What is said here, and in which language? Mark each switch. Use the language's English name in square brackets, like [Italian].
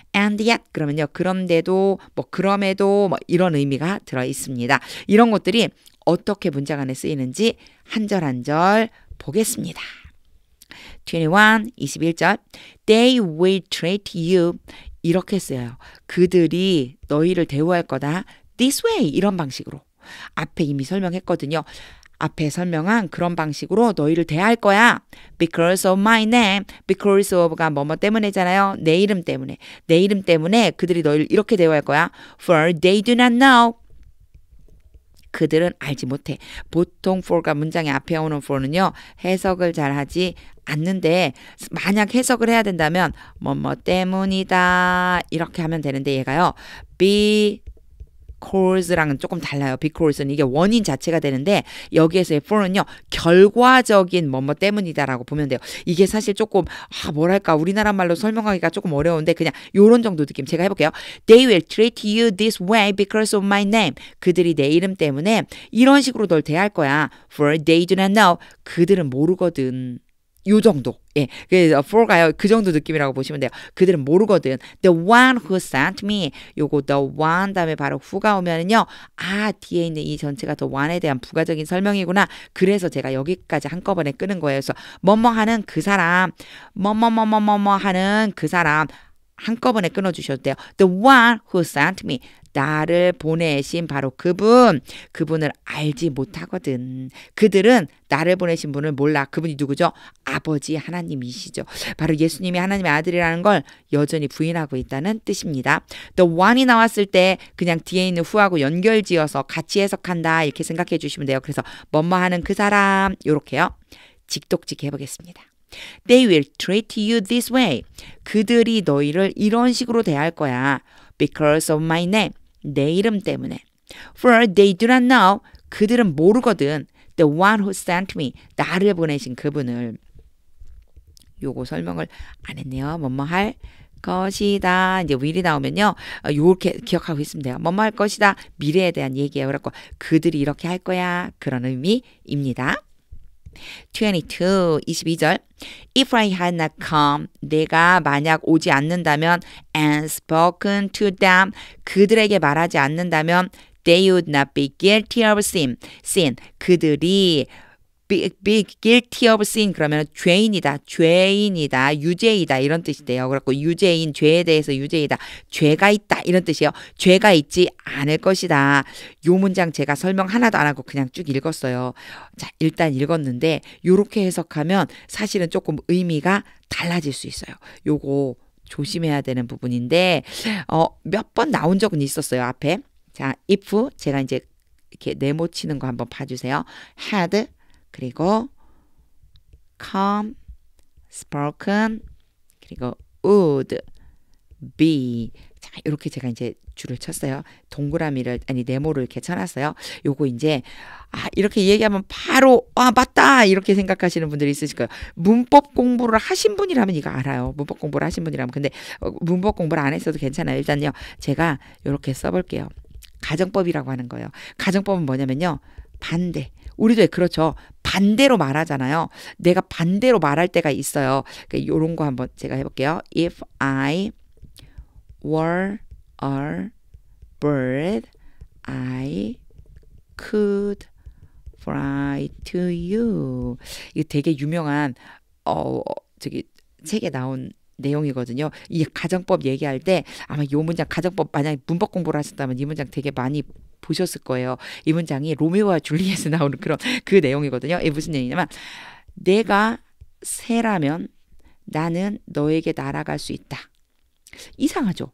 [English] and yet [Korean] 그러면요 그런데도 뭐 그럼에도 뭐 이런 의미가 들어 있습니다. 이런 것들이 어떻게 문장 안에 쓰이는지 한 절 한 절 보겠습니다. 21절 [English] They will treat you [Korean] 이렇게 써요. 그들이 너희를 대우할 거다. [English] This way [Korean] 이런 방식으로 앞에 이미 설명했거든요. 앞에 설명한 그런 방식으로 너희를 대할 거야. [English] Because of my name. [Korean] Because of가 뭐뭐 때문에잖아요. 내 이름 때문에. 내 이름 때문에 그들이 너희를 이렇게 대우할 거야. [English] For they do not know. [Korean] 그들은 알지 못해. 보통 for가 문장의 앞에 오는 for는요. 해석을 잘 하지 않는데 만약 해석을 해야 된다면 뭐뭐 때문이다 이렇게 하면 되는데 얘가요. Cause랑은 조금 달라요. Because는 이게 원인 자체가 되는데 여기에서의 for는요. 결과적인 뭐뭐 때문이다라고 보면 돼요. 이게 사실 조금 뭐랄까 우리나라 말로 설명하기가 조금 어려운데 그냥 요런 정도 느낌 제가 해볼게요. [English] They will treat you this way because of my name. [Korean] 그들이 내 이름 때문에 이런 식으로 널 대할 거야. [English] For they do not know. [Korean] 그들은 모르거든. 요 정도. 예. 그래서 for가요. 그 정도 느낌이라고 보시면 돼요. 그들은 모르거든. [English] The one who sent me. [Korean] 요거 the one 다음에 바로 who가 오면은요. 뒤에 있는 이 전체가 the one에 대한 부가적인 설명이구나. 그래서 제가 여기까지 한꺼번에 끄는 거예요. 그래서 뭐뭐 하는 그 사람. 뭐뭐 하는 그 사람. 한꺼번에 끊어주셔도 돼요. [English] The one who sent me. [Korean] 나를 보내신 바로 그분을 알지 못하거든. 그들은 나를 보내신 분을 몰라. 그분이 누구죠? 아버지 하나님이시죠. 바로 예수님이 하나님의 아들이라는 걸 여전히 부인하고 있다는 뜻입니다. The one이 나왔을 때 그냥 뒤에 있는 who하고 연결지어서 같이 해석한다 이렇게 생각해 주시면 돼요. 그래서 뭐뭐 하는 그 사람 요렇게요. 직독직 해보겠습니다. [English] They will treat you this way. [Korean] 그들이 너희를 이런 식으로 대할 거야. [English] Because of my name. [Korean] 내 이름 때문에. [English] For they do not know. [Korean] 그들은 모르거든. [English] The one who sent me. [Korean] 나를 보내신 그분을. 요거 설명을 안 했네요. 뭐뭐 할 것이다. 이제 will이 나오면요. 요렇게 기억하고 있으면 돼요. 뭐뭐 할 것이다. 미래에 대한 얘기예요. 그래갖고 그들이 이렇게 할 거야. 그런 의미입니다. [English] 22절 If I had not come [Korean] 내가 만약 오지 않는다면 [English] and spoken to them [Korean] 그들에게 말하지 않는다면 [English] they would not be guilty of sin 그들이 be guilty of sin [Korean] 그러면 죄인이다, 유죄이다 이런 뜻이 돼요. 그래갖고 유죄인, 죄에 대해서 유죄이다, 죄가 있다 이런 뜻이에요. 죄가 있지 않을 것이다. 요 문장 제가 설명 하나도 안 하고 그냥 쭉 읽었어요. 자, 일단 읽었는데 요렇게 해석하면 사실은 조금 의미가 달라질 수 있어요. 요거 조심해야 되는 부분인데 몇 번 나온 적은 있었어요. 앞에. 자, if 제가 이제 이렇게 네모치는 거 한번 봐주세요. [English] had 그리고 come, spoken 그리고 would be. [Korean] 자, 이렇게 제가 이제 줄을 쳤어요. 동그라미를 아니 네모를 이렇게 쳐놨어요. 요거 이제 이렇게 얘기하면 바로 맞다 이렇게 생각하시는 분들이 있으실 거예요. 문법 공부를 하신 분이라면 이거 알아요. 문법 공부를 하신 분이라면. 근데 문법 공부를 안 했어도 괜찮아요. 일단요 제가 이렇게 써볼게요. 가정법이라고 하는 거예요. 가정법은 뭐냐면요, 반대. 우리도 그렇죠. 반대로 말하잖아요. 내가 반대로 말할 때가 있어요. 그러니까 이런 거 한번 제가 해볼게요. [English] If I were a bird, I could fly to you. [Korean] 이거 되게 유명한 저기 책에 나온 내용이거든요. 이 가정법 얘기할 때 아마 이 문장 가정법 만약에 문법 공부를 하셨다면 이 문장 되게 많이 보셨을 거예요. 이 문장이 로미오와 줄리엣에 나오는 그런 그 내용이거든요. 이게 무슨 얘기냐면 내가 새라면 나는 너에게 날아갈 수 있다. 이상하죠.